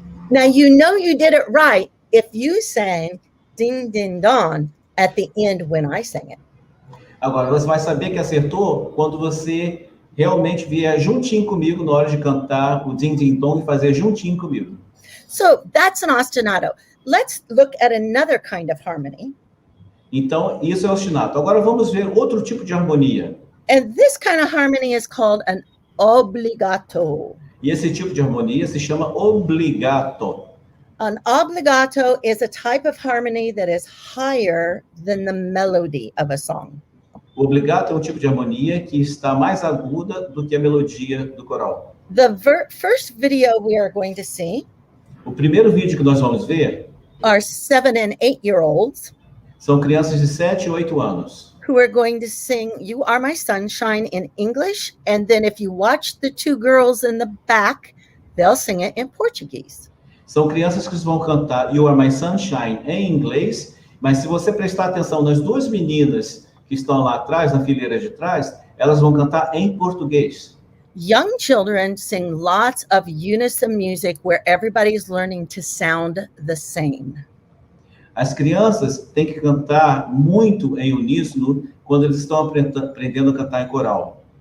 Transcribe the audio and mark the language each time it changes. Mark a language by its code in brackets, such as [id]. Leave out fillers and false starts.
[en] Now, you know you did it right if you sang ding, ding, dong at the end when I sang it. [pt] Agora, você vai saber que acertou quando você realmente vier juntinho comigo na hora de cantar o Din Din Dong e fazer juntinho comigo. [en] So that's an ostinato. Let's look at another kind of harmony. [pt] Então, isso é ostinato. Agora vamos ver outro tipo de harmonia. [en] And this kind of harmony is called an obligato. [pt] E esse tipo de harmonia se chama obligato. [en] An obligato is a type of harmony that is higher than the melody of a song. [pt] O obligato é um tipo de harmonia que está mais aguda do que a melodia do coral. [en] The first video we are going to see [pt] O primeiro vídeo que nós vamos ver [en] are 7 and 8-year-olds [pt] são crianças de 7 e 8 anos. [en] who are going to sing You Are My Sunshine in English. And then if you watch the two girls in the back, they'll sing it in Portuguese. [pt] São crianças que vão cantar You Are My Sunshine em inglês, mas se você prestar atenção nas duas meninas que estão lá atrás, na fileira de trás, elas vão cantar em português. [en] Young children sing lots of unison music where everybody's learning to sound the same. [pt] As crianças têm que cantar muito em uníssono quando eles estão aprendendo a cantar em coral.